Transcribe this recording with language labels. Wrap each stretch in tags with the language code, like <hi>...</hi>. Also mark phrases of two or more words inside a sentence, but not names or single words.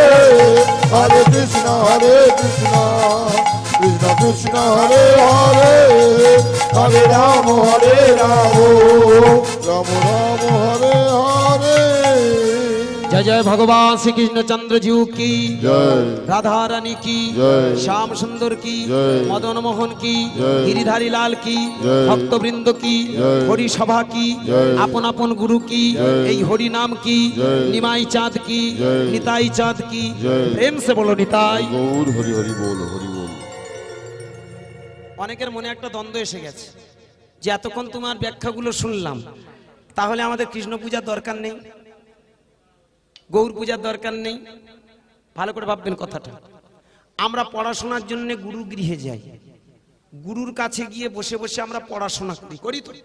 <bn>হরে কৃষ্ণ কৃষ্ণ কৃষ্ণ কৃষ্ণ হরে হরে, হরে রাম রাম রাম রাম হরে হরে।</bn> <hi>जय जय भगवान श्री कृष्ण चंद्र जी की जय राधा रानी की जय श्याम सुंदर की जय मदन मोहन की जय गिरिधारी लाल की जय भक्तवृंद की जय हरि सभा की जय अपन अपन गुरु की जय</hi> <bn>এই হরি নাম की</bn> <hi>जय निमाई चाँद की जय निताई चाँद की जय प्रेम से बोलो निताई। गौर हरि हरि बोल हरि बोल।</hi> <bn>অনেকের মনে একটা দ্বন্দ্ব এসে গেছে যে এতক্ষণ তোমার ব্যাখ্যাগুলো শুনলাম, তাহলে আমাদের কৃষ্ণ পূজার দরকার নেই, গৌর পূজার দরকার নেই। ভালো করে ভাববেন কথাটা। আমরা পড়াশোনার জন্য গুরু গৃহে যাই, গুরুর কাছে গিয়ে বসে বসে আমরা পড়াশোনা করি তো।</bn>